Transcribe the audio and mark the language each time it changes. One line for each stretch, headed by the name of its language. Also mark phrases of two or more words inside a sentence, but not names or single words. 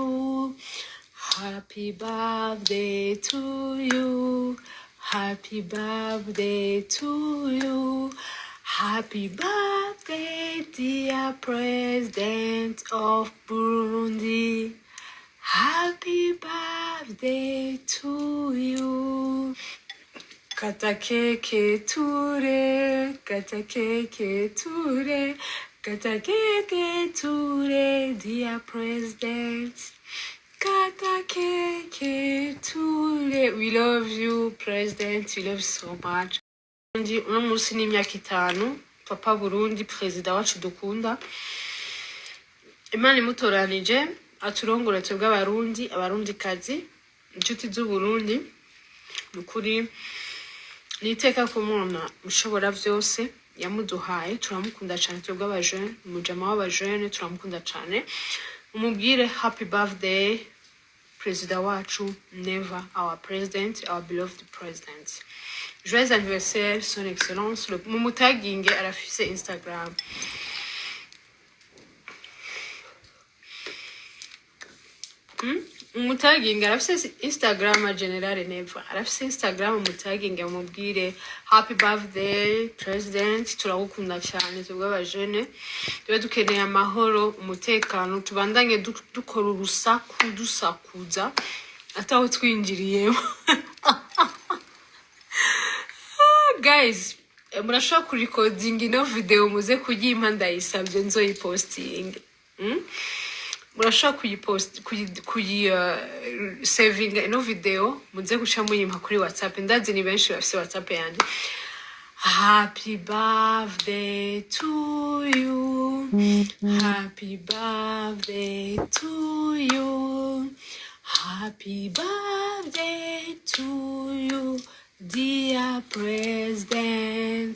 English: Happy birthday to you. Happy birthday to you. Happy birthday, dear President of Burundi. Happy birthday to you.
Rundi: Kata keke ture, kata keke ture, kata keke ture, dear President. Kata keke ture.
English: We love you, President. We love you so much.
Rundi: Uno munsi ni imyaka 5 papa Burundi perezida wacu dukunda. Imana imutoranije aturongora twebwe abarundi kazi inshuti z'u Burundi. Nukuri niteka kumona mushobora vyose yamuduhaye, turamukunda cyane twebwe abajeune, umujama w'abajeune turamukunda cyane. Umubwire
English: happy birthday
Rundi: perezida wacu,
English: never our president, our beloved president.
French: Joyeux anniversaire, son excellence. Le
Rundi: mumutaginge arafise Instagram. Mumutaginge arafise Instagram
English: general never.
Rundi: Arafise Instagram mumutaginge amubwire
English: happy birthday president,
Rundi: turagukunda cyane twebwe abajeune. Tube dukeneye amahoro, umutekano, tubandanye dukora urusaku dusakuza ataho twinjiriye. Guys, murashobora kurecording ino video muze kuyimpa ndayisabye nzoyiposting. Murashobora saving ino video muze guca muyimpa kuri WhatsApp. Ndazi ni benshi bafise WhatsApp yanje.
English: Happy birthday to you. Happy birthday to you. Happy birthday to you, dear President.